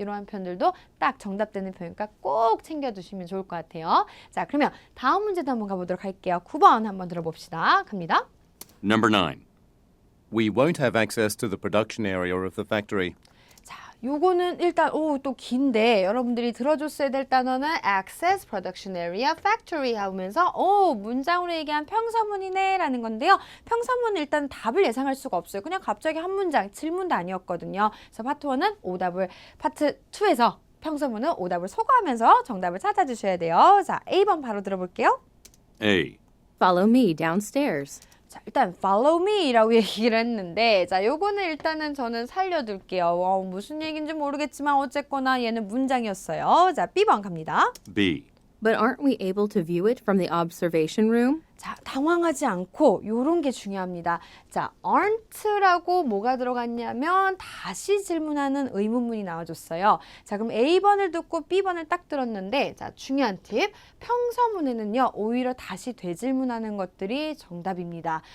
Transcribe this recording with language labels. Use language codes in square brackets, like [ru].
[ko] 이런 표현들도 딱 정답되는 표현이니까 꼭 챙겨두시면 좋을 것 같아요. 자, 그러면 다음 문제도 한번 가보도록 할게요. 9번 한번 들어봅시다. 갑니다. [en] Number 9. We won't have access to the production area of the factory. [ko] 자, 요거는 일단 또 긴데 여러분들이 들어줬어야 될 단어는 access, production area, factory 하면서 문장으로 얘기한 평서문이네 라는 건데요. 평서문은 일단 답을 예상할 수가 없어요. 그냥 갑자기 한 문장, 질문도 아니었거든요. 그래서 파트 1은 오답을, 파트 2에서 평서문은 오답을 소거하면서 정답을 찾아주셔야 돼요. 자, A번 바로 들어볼게요. [en] A. Follow me downstairs. [ko] 자, 일단 [en] follow me [ko] 라고 얘기를 했는데 자, 요거는 일단은 저는 살려둘게요. 무슨 얘기인지 모르겠지만 어쨌거나 얘는 문장이었어요. 자, B번 갑니다. [en] B. But aren't we able to view it from the observation room? [ko] 자, 당황하지 않고 요런 게 중요합니다. 자, aren't라고 뭐가 들어갔냐면 다시 질문하는 의문문이 나와줬어요. 자, 그럼 A번을 듣고 B번을 딱 들었는데 자, 중요한 팁. 평서문에는요. 오히려 다시 되질문하는 것들이 정답입니다.